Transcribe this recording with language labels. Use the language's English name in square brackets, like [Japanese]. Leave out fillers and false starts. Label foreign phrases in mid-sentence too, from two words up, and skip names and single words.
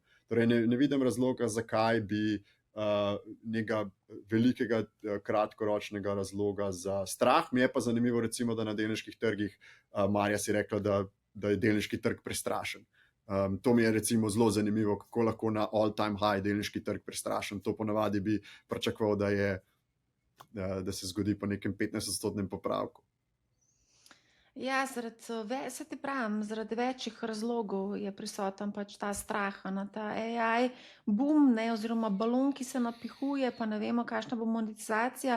[Slovenian] Torej ne vidim razloga, zakaj bi nekega velikega kratkoročnega razloga za strah. Mi je pa zanimivo recimo, da na delniških trgih Marja si rekla, da je delniški trg prestrašen. To mi je recimo zelo zanimivo, kako lahko na [English] all time high [Slovenian] delniški trg prestrašen. To ponavadi bi pričakoval, da se zgodi po nekem 15% popravku. Ja, zaradi večjih razlogov je prisoten pač ta strah na ta [English] AI boom, [Slovenian] oziroma balon, ki se napihuje, pa ne vemo, kakšna bo monetizacija.